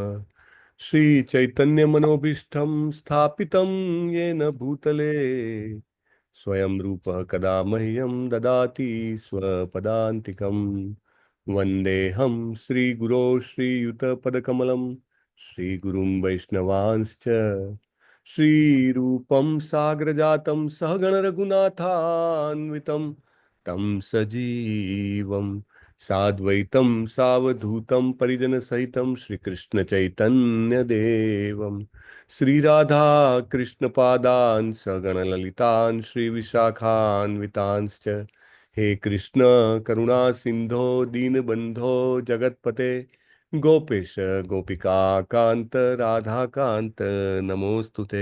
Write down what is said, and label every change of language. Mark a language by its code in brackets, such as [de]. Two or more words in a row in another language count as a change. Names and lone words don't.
[sa] શ્રી ચૈતન્યમનોભીષ્ટં સ્થાપિतं येन ભૂતલે સ્વયં રૂપः કદા મह्यं દદાતિ સ્વપદાન્તિકम्. વંદેહં શ્રીગુરો શ્રીયુતપદકમलं શ્રીગુરું વૈષ્ણવાંશ્ચ श्रीरूपं साग्रजातं सहगण रघुनाथान्वितं तं सजीवं साद्वैतं सावधूतं परिजनसहितं श्रीकृष्णचैतन्यदेवं श्रीराधा कृष्णपादान् सगण ललितान् श्रीविशाखान्वितांश्च हे कृष्ण करुणा सिंधो दीनबंधो जगत्पते गोपेश गोपिका कांत राधा कांत नमोस्तुते.